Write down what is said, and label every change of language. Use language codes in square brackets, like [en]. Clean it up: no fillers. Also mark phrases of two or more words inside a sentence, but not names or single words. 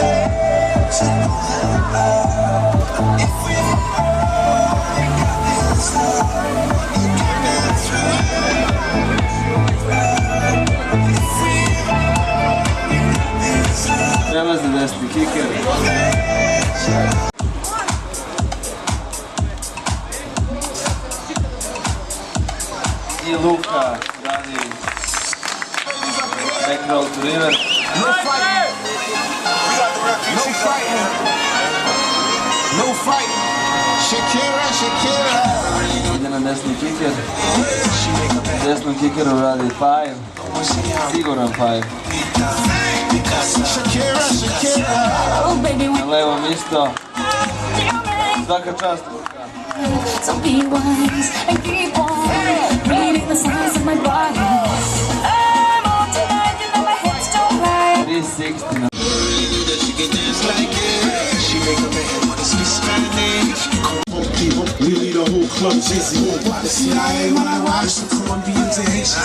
[sr] Prelazi desni kiker. I Luka radi [en] back roll to river. No fighting. No fighting. No fighting. Shakira, Shakira. [sr] Ide na desni kiker. Desnom kikeru radi five. Siguran five. Shakira, Shakira. Na levom isto. Svaka čast Luka. [en] So be wise and keep on reading the signs of my body. I'm on tonight, you know my hips don't lie. 360. She can dance like it. She make a man wanna speak Spanish. We lead a whole club chasing more by the CIA when I watch the Colombians and Haitians.